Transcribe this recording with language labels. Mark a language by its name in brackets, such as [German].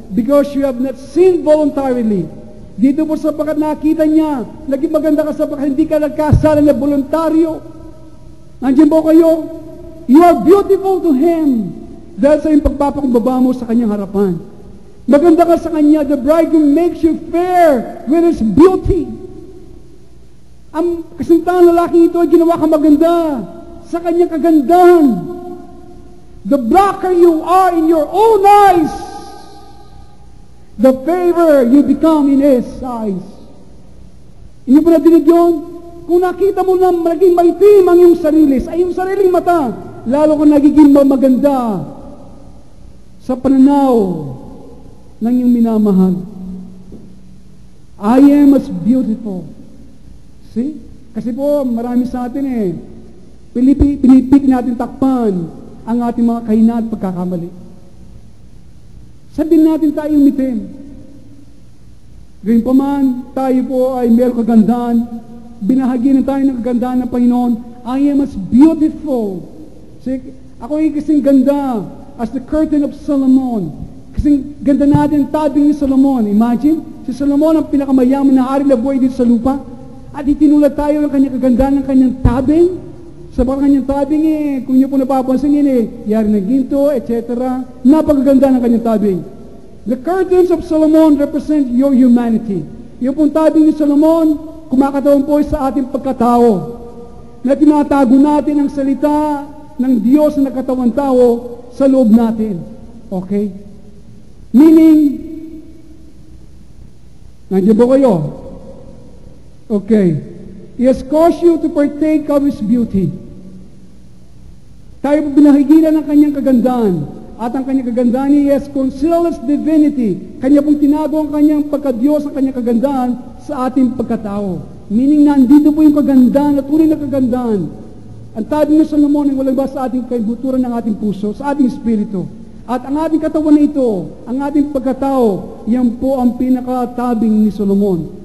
[English] Because you have not sinned voluntarily. [Filipino] Dito po sapagkat nakita niya, naging maganda ka sapagkat hindi ka nagkasala na voluntaryo. Nandiyan po kayo? [English] You are beautiful to Him. [Filipino] Dahil sa iyong pagpapakumbaba mo sa Kanyang harapan. Maganda ka sa Kanya. [English] The bridegroom makes you fair with His beauty. [Filipino] Ang kasintahan lalaki ito ay ginawa ka maganda sa Kanyang kagandahan. [English] The blacker you are in your own eyes, the fairer you become in His eyes. [Filipino] Inyo po nadinig yun? Kung nakita mo na naging maitim ang iyong sarili, sa iyong sariling mata, lalo ka nagiging maganda sa pananaw ng iyong minamahal. [English] I am as beautiful. See? [Filipino] Kasi po, marami sa atin pinipili natin takpan ang ating mga kahina at pagkakamali. Sabihin natin tayo umitim. Gayun pa man, tayo po ay mayroong kagandahan. Binahagi tayo ng kagandahan ng Panginoon. [English] I am as beautiful. See, [Filipino] ako ay kasing ganda [English] as the curtain of Solomon. [Filipino] Kasing ganda natin tabing ni Solomon. Imagine, si Solomon ang pinakamayaman na hari na buhay dito sa lupa. At itinulad tayo ng kanyang kagandahan ng kanyang tabing. Sa kanyang tabing kung niyo po napapansin yari ng ginto, etc. Napakaganda ng kanyang tabing. [English] The curtains of Solomon represent your humanity. [Filipino] Yung pong tabing ni Solomon, kumakatawan po sa ating pagkatao. Na tinatago natin ang salita ng Diyos na nakatawan tao sa loob natin. Okay? Meaning, nandiyan po kayo? Okay. [English] He has caused you to partake of His beauty. [Filipino] Tayo po binahigilan ng kanyang kagandahan. At ang kanyang kagandahan, [English] He has concealed His divinity. [Filipino] Kanya pong tinago ang kanyang pagkadiyos, ang kanyang kagandahan sa ating pagkatao. Meaning, nandito po yung kagandahan at tunay na kagandahan. Ang tabi ni Solomon ay walang ba sa ating kaibuturan ng ating puso, sa ating espiritu. At ang ating katawan na ito, ang ating pagkatao, yan po ang pinakatabing ni Solomon.